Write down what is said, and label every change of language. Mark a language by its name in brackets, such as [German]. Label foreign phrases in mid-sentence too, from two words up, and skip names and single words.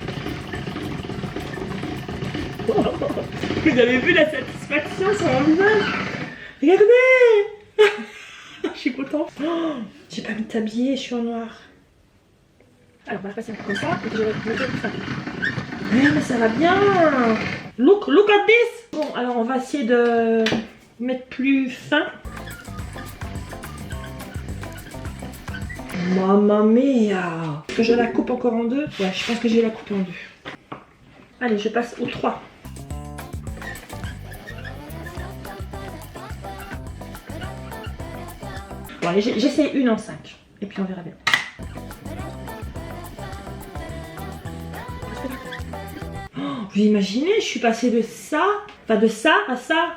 [French] Vous avez vu la satisfaction sur mon visage? Regardez. Je suis contente. Oh, j'ai pas mis de tablier, je suis en noir. Alors on va passer un peu comme ça et puis je vais monter tout ça. Ouais, mais ça va bien. [English] Look at this. [French] Bon, alors on va essayer de mettre plus fin. [Italian] Mamma mia! [French] Est-ce que je la coupe encore en deux? Ouais, je pense que je vais la couper en deux. Allez, je passe au 3. Bon, allez, j'essaie une en 5. Et puis on verra bien. Oh, vous imaginez, je suis passée de ça, enfin de ça à ça.